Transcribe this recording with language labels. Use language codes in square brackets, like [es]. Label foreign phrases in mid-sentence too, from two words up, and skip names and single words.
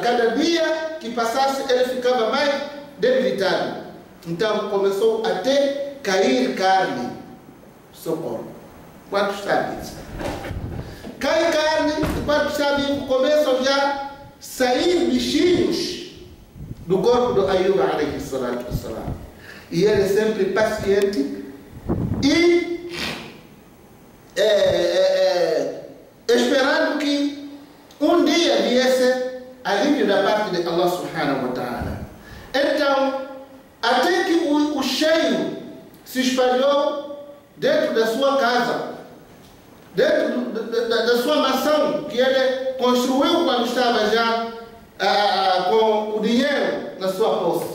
[pt] Cada dia que passasse ele ficava mais debilitado. Então começou até cair carne do seu corpo. Quantos sabem isso? Cai carne, e quantos sabem, começam já a sair bichinhos do corpo do Ayub [ar] عليه الصلاة والسلام. [pt] E ele é sempre paciente e esperando que um dia viesse a alívio da parte de Allah [ar] سبحانه وتعالى. [pt] Então, até que o cheiro se espalhou dentro da sua casa, dentro da sua mansão, que ele construiu quando estava já com o dinheiro na sua posse.